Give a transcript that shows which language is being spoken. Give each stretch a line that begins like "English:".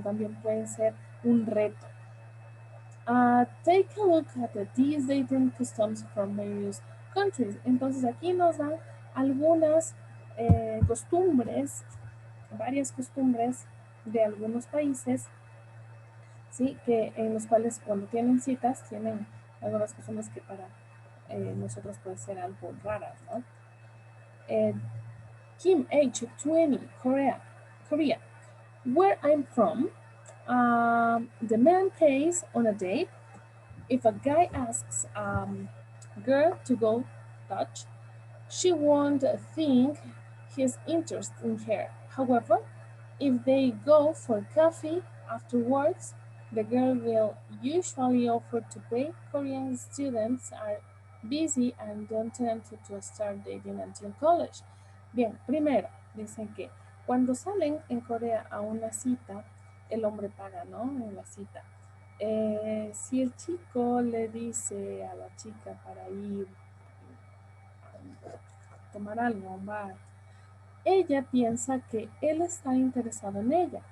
Spanish: También puede ser un reto.
English: Take a look at these dating customs from various countries.
Spanish: Entonces aquí nos dan algunas costumbres, varias costumbres de algunos países, ¿sí? Que en los cuales cuando tienen citas tienen algunas costumbres que para nosotros pueden ser algo raras, ¿no?
English: Kim, age 20, Korea. Where I'm from, the man pays on a date. If a guy asks girl to go Dutch, she won't think he's interested in her. However, if they go for coffee afterwards, the girl will usually offer to pay. Korean students are busy and don't tend to start dating until college.
Spanish: Bien, primero, dicen que cuando salen en Corea a una cita, el hombre paga, ¿no? En la cita. Si el chico le dice a la chica para ir a tomar algo a un bar, ella piensa que él está interesado en ella.